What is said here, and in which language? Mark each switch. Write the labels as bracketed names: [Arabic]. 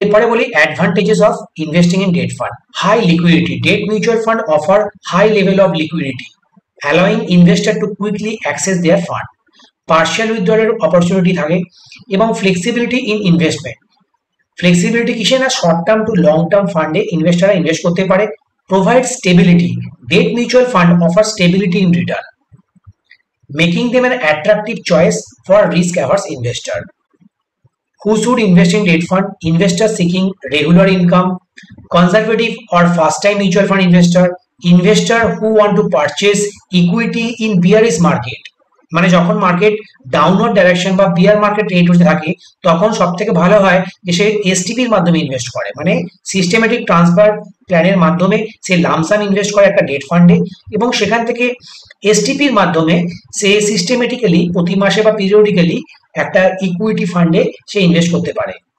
[Bangla] এরপরে বলি [English] advantages of investing in debt fund. High liquidity. Debt mutual fund offer high level of liquidity, allowing investor to quickly access their fund. Partial withdrawal opportunity থাকে এবং flexibility in investment. [Bangla] Flexibility কিসে না, short term two long term ফান্ডে ইনভেস্টররা invest করতে পারে। [English] Provide stability. Debt mutual fund offer stability in return, making them an attractive choice for risk-averse investor. Who should invest in debt fund? Investors seeking regular income, conservative or first-time mutual fund investor who want to purchase equity in bearish market. [Bangla] মানে যখন market downward direction বা বিয়ার market rate হতে থাকে তখন সব থেকে ভালো হয় যে সে এসটিপির মাধ্যমে ইনভেস্ট করে, মানে সিস্টেমেটিক ট্রান্সফার প্ল্যানের মাধ্যমে সে লামসাম ইনভেস্ট করে একটা ডেট ফান্ডে এবং সেখান থেকে এসটিপির মাধ্যমে সে সিস্টেমেটিক্যালি প্রতি মাসে বা পিরিয়ডিক্যালি একটা ইকুইটি ফান্ডে সে ইনভেস্ট করতে পারে।